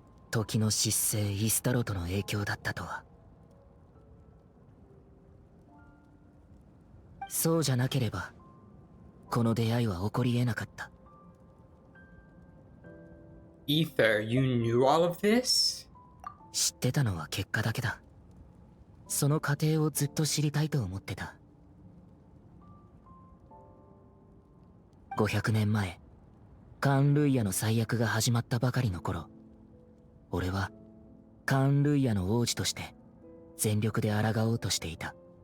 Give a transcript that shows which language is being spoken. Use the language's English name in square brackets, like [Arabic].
[Japanese] 時の失勢イスタロとの影響だったとは。そうじゃなければこの出会いは起こり得なかった。 [English] Ether, you knew all of this? [Japanese] 知ってたのは結果だけだ。その過程をずっと知りたいと思ってた。 500年前、カーン・ルイヤの災厄が始まったばかりの頃、俺はカーン・ルイヤの王子として全力で抗おうとしていた。